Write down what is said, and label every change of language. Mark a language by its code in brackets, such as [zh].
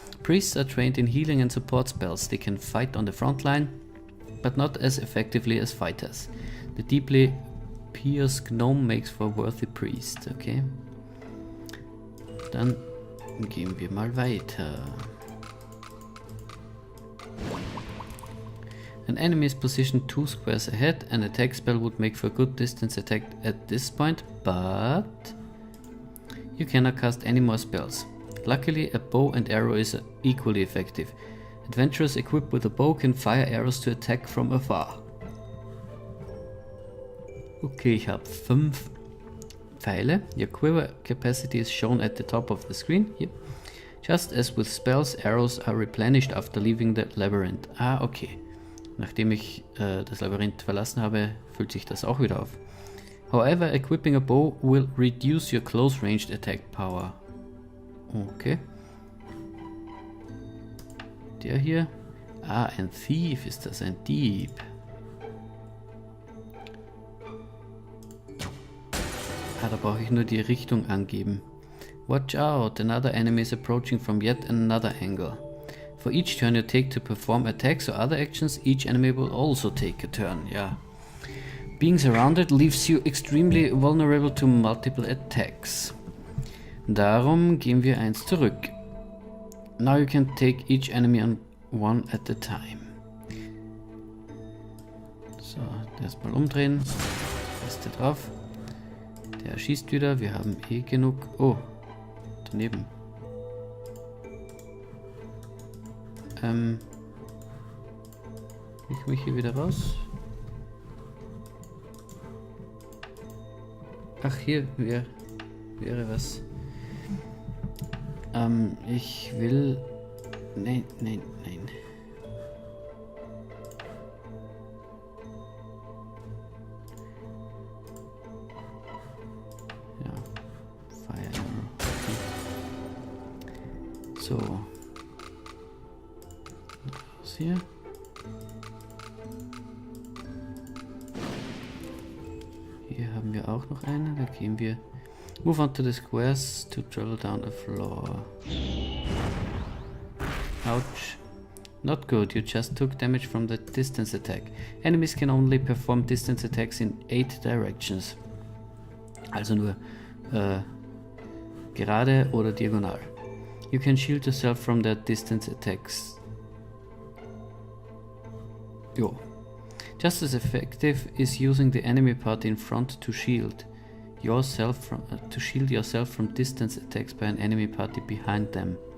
[en] Priests are trained in healing and support spells. They can fight on the front line, but not as effectively as fighters. The deeply pious gnome makes for a worthy priest. Okay. [de] Dann gehen wir mal weiter. [en] An enemy is positioned 2 squares ahead. An attack spell would make for a good distance attack at this point, but you cannot cast any more spells. Luckily, a bow and arrow is equally effective. Adventurers equipped with a bow can fire arrows to attack from afar. Okay, [de] ich habe 5 Pfeile. [en] Your quiver capacity is shown at the top of the screen. Yep. Just as with spells, arrows are replenished after leaving the labyrinth. Ah, okay. [de] Nachdem ich das Labyrinth verlassen habe, füllt sich das auch wieder auf. [en] However, equipping a bow will reduce your close-ranged attack power. Okay. [de] Der hier. Ah, ein Thief ist das, ein Dieb. Ah, da brauche ich nur die Richtung angeben. [en] Watch out, another enemy is approaching from yet another angle. For each turn you take to perform attacks or other actions, each enemy will also take a turn. Ja. Being surrounded leaves you extremely vulnerable to multiple attacks. [de] Darum gehen wir eins zurück. [en] Now you can take each enemy on one at a time. [de] So, erstmal umdrehen. Feste drauf. Der schießt wieder. Wir haben eh genug. Oh, daneben. Ich mich hier wieder raus. Ach, hier wäre was. Ich will Nein, nein, nein. Ja. Fire. So. Was hier? Hier haben wir auch noch eine. Da gehen wir. [en] Move on to the squares to travel down a floor. Ouch. Not good, you just took damage from the distance attack. Enemies can only perform distance attacks in 8 directions. [de] Also nur gerade oder diagonal. [en] You can shield yourself from their distance attacks. Jo. Just as effective is using the enemy party in front to shield yourself from distance attacks by an enemy party behind them.